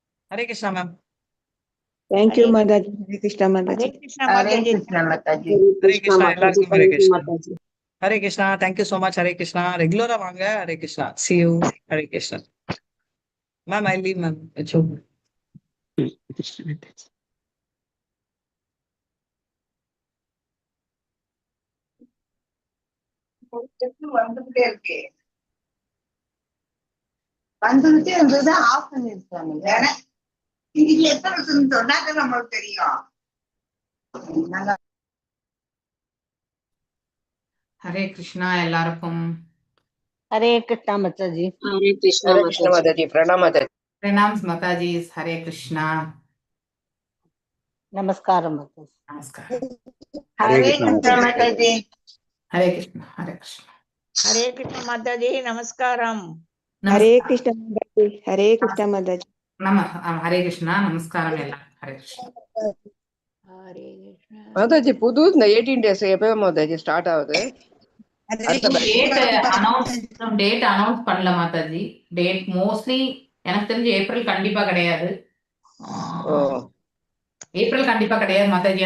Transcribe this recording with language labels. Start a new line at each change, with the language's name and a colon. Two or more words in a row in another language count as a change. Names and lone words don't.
English: Hare Krishna, ma'am. Thank you, Hare Mataji. Hare Krishna, Mataji. Krishna Hare Mataji. Krishna Mataji.
Tamil: Hare Krishna, எல்லாருக்கும் Hare
English: Thank you, Krishna. Mataji. Hare Krishna, thank you so much, Hare Krishna.
Tamil: Regular வாங்க,
English: Hare Krishna. See you, Hare Krishna. Ma'am, I leave, ma'am. It's over. Krishna, Mataji.
Tamil: வந்துகிட்டே இருக்கு. வந்துகிட்டே இருந்தது ஆஃப் பண்ணிருக்காங்க. இன்னைக்கு எத்தனை சொன்னாக்க நம்மளுக்கு தெரியும். நல்லா ஹரே கிருஷ்ணா எல்லாருக்கும். Hare Krishna Mataji. Hare Krishna, Hare Krishna Mataji. Mataji. Pranam Mataji. பிரணாம்ஸ் மாதாஜி. ஹரே கிருஷ்ணா. Namaskaram Mataji. நமஸ்காரம். Hare Krishna Mataji. ஹரே கிருஷ்ணா. ஹரே கிருஷ்ணா. Hare Krishna Mataji. Namaskaram. Hare Krishna, Mataji. Hare Krishna, Mataji. ஹரே கிருஷ்ணா. நமஸ்காரம் எல்லாரும். ஹரே கிருஷ்ணா. Hare Krishna. மாதாஜி புது இந்த 18 days எப்போ மாதாஜி ஸ்டார்ட் ஆகுது? டேட் அனௌன்ஸ் பண்ணல மாதாஜி. டேட் மோஸ்ட்லி எனக்கு தெரிஞ்சு ஏப்ரல் கண்டிப்பா கிடையாது. ஏப்ரல் கண்டிப்பா கிடையாது மாதாஜி.